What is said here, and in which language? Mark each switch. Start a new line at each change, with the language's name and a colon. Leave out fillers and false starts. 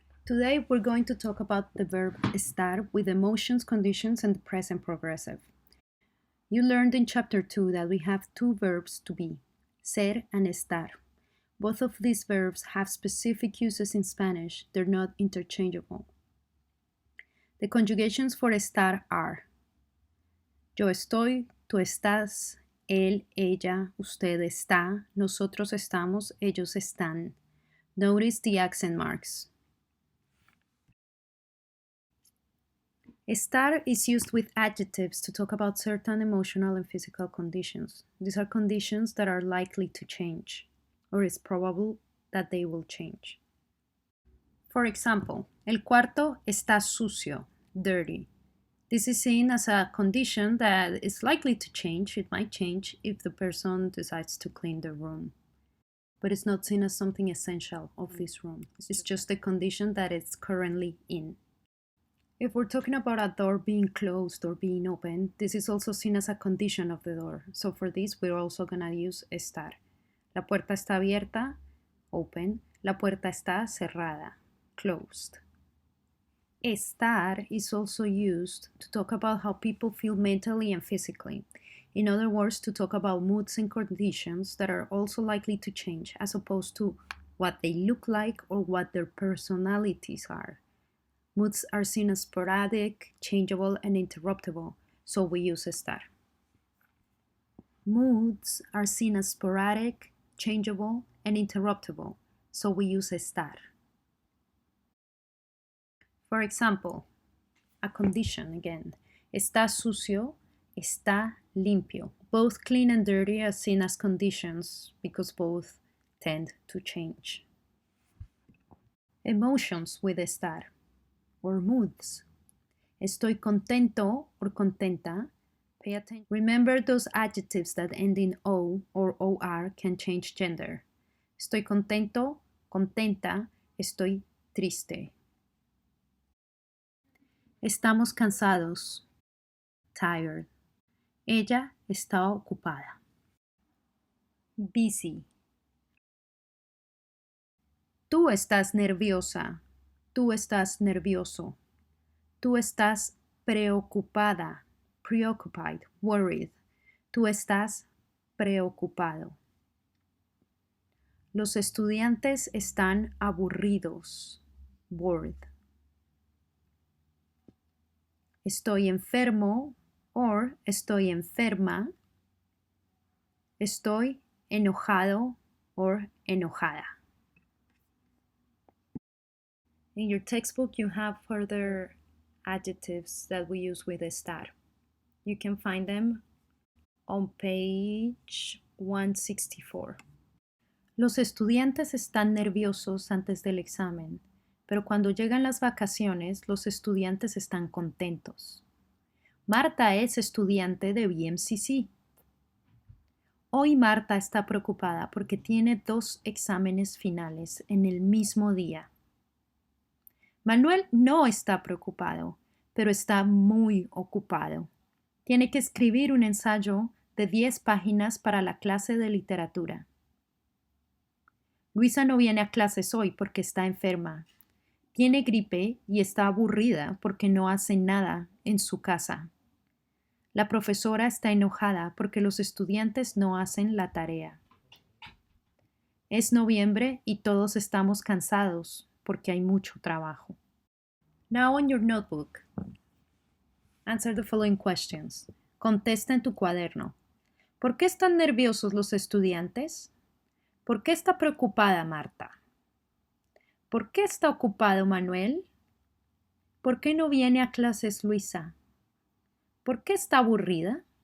English: Today we're going to talk about the verb estar with emotions, conditions, and the present progressive. You learned in chapter 2 that we have two verbs to be, ser and estar. Both of these verbs have specific uses in Spanish, they're not interchangeable. The conjugations for estar are
Spanish: yo estoy, tú estás, él, ella, usted está, nosotros estamos, ellos están.
English: Notice the accent marks. Estar is used with adjectives to talk about certain emotional and physical conditions. These are conditions that are likely to change, or it's probable that they will change. For example,
Spanish: el cuarto está sucio, dirty.
English: This is seen as a condition that is likely to change. It might change if the person decides to clean the room. But it's not seen as something essential of this room. It's just a condition that it's currently in. If we're talking about a door being closed or being open, this is also seen as a condition of the door. So for this, we're also going to use estar.
Spanish: La puerta está abierta, open. La puerta está cerrada, closed.
English: Estar is also used to talk about how people feel mentally and physically. In other words, to talk about moods and conditions that are also likely to change, as opposed to what they look like or what their personalities are. Moods are seen as sporadic, changeable, and interruptible, so we use estar. Moods are seen as sporadic, changeable, and interruptible, so we use estar. For example, a condition again.
Spanish: Está sucio, está limpio.
English: Both clean and dirty are seen as conditions because both tend to change. Emotions with estar, or moods.
Spanish: Estoy contento or contenta.
English: Pay attention. Remember those adjectives that end in O or OR can change gender.
Spanish: Estoy contento, contenta, estoy triste. Estamos cansados, tired. Ella está ocupada, busy. Tú estás nerviosa, tú estás nervioso. Tú estás preocupada,
English: preoccupied, worried.
Spanish: Tú estás preocupado. Los estudiantes están aburridos, bored. Estoy enfermo or estoy enferma. Estoy enojado or enojada.
English: In your textbook, you have further adjectives that we use with estar. You can find them on page 164.
Spanish: Los estudiantes están nerviosos antes del examen, pero cuando llegan las vacaciones, los estudiantes están contentos. Marta es estudiante de BMCC. Hoy Marta está preocupada porque tiene 2 exámenes finales en el mismo día. Manuel no está preocupado, pero está muy ocupado. Tiene que escribir un ensayo de 10 páginas para la clase de literatura. Luisa no viene a clases hoy porque está enferma. Tiene gripe y está aburrida porque no hace nada en su casa. La profesora está enojada porque los estudiantes no hacen la tarea. Es noviembre y todos estamos cansados porque hay mucho trabajo.
English: Now on your notebook, answer the following questions.
Spanish: Contesta en tu cuaderno. ¿Por qué están nerviosos los estudiantes? ¿Por qué está preocupada Marta? ¿Por qué está ocupado Manuel? ¿Por qué no viene a clases Luisa? ¿Por qué está aburrida?